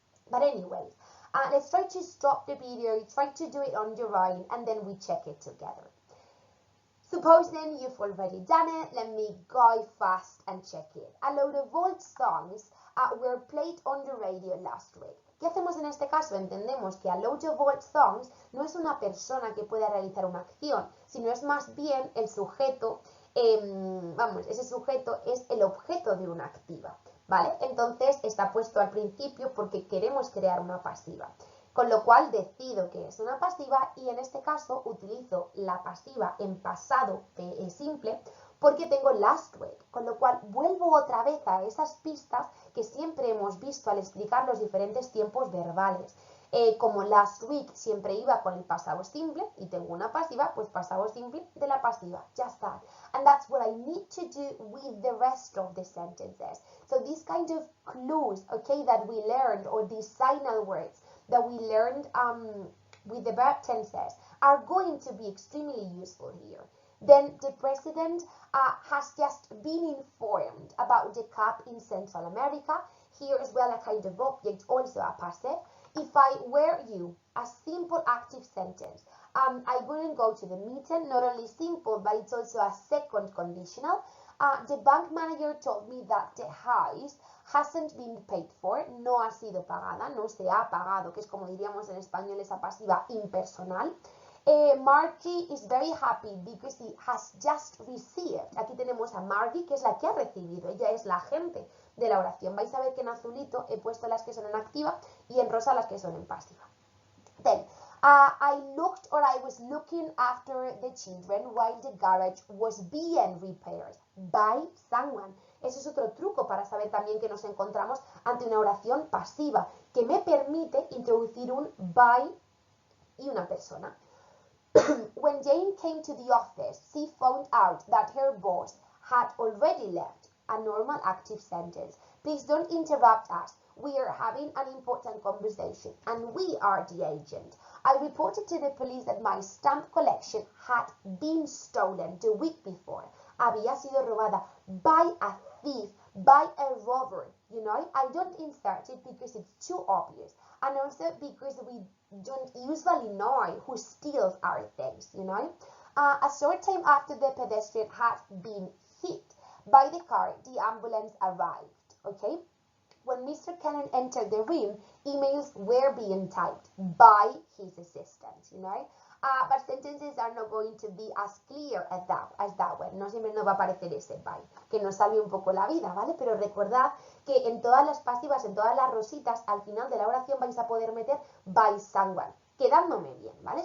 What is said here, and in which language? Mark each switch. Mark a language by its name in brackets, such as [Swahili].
[English] But anyways, let's try to stop the video, try to do it on your own, and then we check it together. Supposing you've already done it, let me go fast and check it. A load of old songs were played on the radio last week. [Spanish] ¿Qué hacemos en este caso? Entendemos que [English] a load of old songs [Spanish] no es una persona que pueda realizar una acción, sino es más bien el sujeto, ese sujeto es el objeto de una activa, ¿vale? Entonces está puesto al principio porque queremos crear una pasiva. Con lo cual decido que es una pasiva y en este caso utilizo la pasiva en pasado simple porque tengo [English] last week, [Spanish] con lo cual vuelvo otra vez a esas pistas que siempre hemos visto al explicar los diferentes tiempos verbales. Como [English] last week [Spanish] siempre iba con el pasado simple y tengo una pasiva, pues pasado simple de la pasiva, [English] just that. And that's what I need to do with the rest of the sentences. So these kind of clues, okay, that we learned, or these signal words that we learned with the verb tenses are going to be extremely useful here. Then the president has just been informed about the cup in Central America. Here as well a kind of object, also a passive. If I were you, a simple active sentence. I wouldn't go to the meeting, not only simple, but it's also a second conditional. The bank manager told me that the house hasn't been paid for, [Spanish] no ha sido pagada, no se ha pagado, que es como diríamos en español esa pasiva impersonal. [English] Margie is very happy because he has just received. [Spanish] Aquí tenemos a Margie, que es la que ha recibido, ella es la agente de la oración. Vais a ver que en azulito he puesto las que son en activa y en rosa las que son en pasiva. [English] Then, I was looking after the children while the garage was being repaired by someone. [Spanish] Eso es otro truco para saber también que nos encontramos ante una oración pasiva que me permite introducir un by y una persona. [English] When Jane came to the office, she found out that her boss had already left. A normal active sentence. Please don't interrupt us. We are having an important conversation and we are the agent. I reported to the police that my stamp collection had been stolen the week before. [Spanish] Había sido robada [English] by a thief, by a robber. You know, I don't insert it because it's too obvious. And also because we don't usually know who steals our things, you know. A short time after the pedestrian had been hit by the car, the ambulance arrived, okay? When Mr. Cannon entered the room, emails were being typed by his assistant, you know? But sentences are not going to be as clear as that one. [Spanish] No siempre nos va a aparecer ese by, que nos salve un poco la vida, ¿vale? Pero recordad que en todas las pasivas, en todas las rositas, al final de la oración vais a poder meter [English] by someone, [Spanish] quedándome bien, ¿vale?